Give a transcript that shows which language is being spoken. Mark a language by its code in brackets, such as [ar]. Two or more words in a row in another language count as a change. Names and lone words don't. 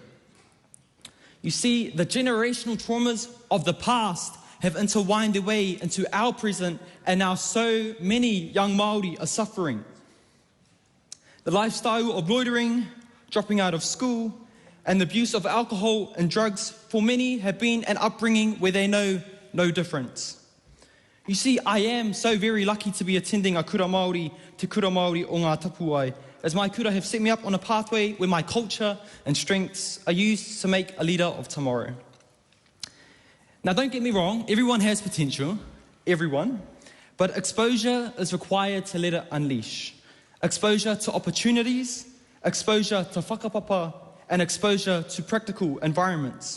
[en] You see, the generational traumas of the past have intertwined their way into our present, and now so many young Māori are suffering. The lifestyle of loitering, dropping out of school, and the abuse of alcohol and drugs for many have been an upbringing where they know no difference. You see, I am so very lucky to be attending a [mi] kura Māori, te kura Māori o ngā tapuai, [en] as my kura have set me up on a pathway where my culture and strengths are used to make a leader of tomorrow. Now, don't get me wrong, everyone has potential, everyone, but exposure is required to let it unleash. Exposure to opportunities, exposure to whakapapa, and exposure to practical environments.